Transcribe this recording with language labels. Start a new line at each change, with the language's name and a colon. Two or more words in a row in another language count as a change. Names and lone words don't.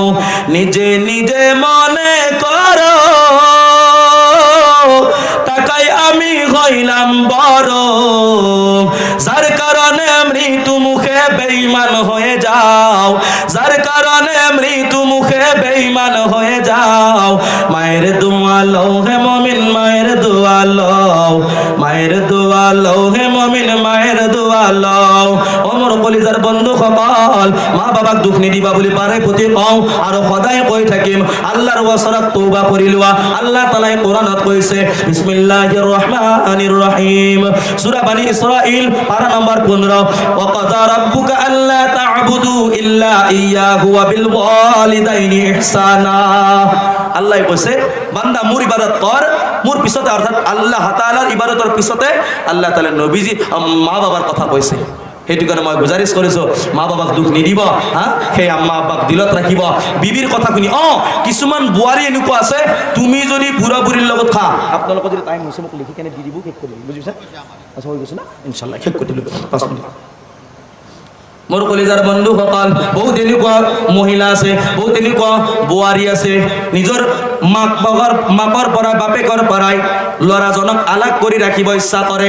Bangla: নিজে নিজে মনে করো টাকাই আমি হইলাম বড়, যার কারণে মৃত্যু মুখে বেঈমান হয়ে যাও, যার কারণে মৃত্যু মুখে বেঈমান হয়ে যাও। লও হে মুমিন মায়ের দোয়া লও, মায়ের দোয়া লও হে মুমিন মায়ের দোয়া লও।
Assamese: ওমর কলিজার বন্ধু সকল, মা বাবাক দুঃখ নিদিবা বুলি পারে প্রতি কও আৰু সদায় কৈ থাকিম আল্লাহৰ ওচৰত তওবা কৰি লোৱা। আল্লাহ তাআলাই কোরআনত কৈছে
Arabic: بسم الله الرحمن الرحيم,
Assamese: সূরা বনি ইসরাইল পারা নম্বর 15,
Arabic: وقضى ربك ألا تعبدوا إلا إياه وبالوالدين إحسانا.
Assamese: আল্লাহ কৈছে বান্দা মোর ইবাদত কর, মোর পিছতে অর্থাৎ আল্লাহ তাআলার ইবাদতৰ পিছতে আল্লাহ তাআলা নবীজি মা বাবার কথা কৈছে। সেইটো কাৰণে মই গুজাৰিশ কৰিছো মা বাবাক দুখ নিদিব, সেই আম্মা আব্বাক দিলত ৰাখিব। বিবিৰ কথা শুনি কিছুমান বোৱাৰী এনেকুৱা আছে, তুমি যদি বুঢ়া বুঢ়ীৰ লগত খা, আপোনালোকৰ যদি টাইম হৈছে মোক লিখি কেনে দি দিব, শেষ কৰি দিব, বুজিছে? আচ্ছা হৈ গৈছে না, ইনশাল্লাহ শেষ কৰি দিলোঁ 5 মিনিট। মোৰ কলিজাৰ বন্ধু সকল, বহুত এনেকুৱা মহিলা আছে, বহুত এনেকুৱা বোৱাৰী আছে, নিজৰ মাকৰ পৰাই বাপেকৰ পৰাই ল'ৰাজনক আলাগ কৰি ৰাখিব ইচ্ছা কৰে।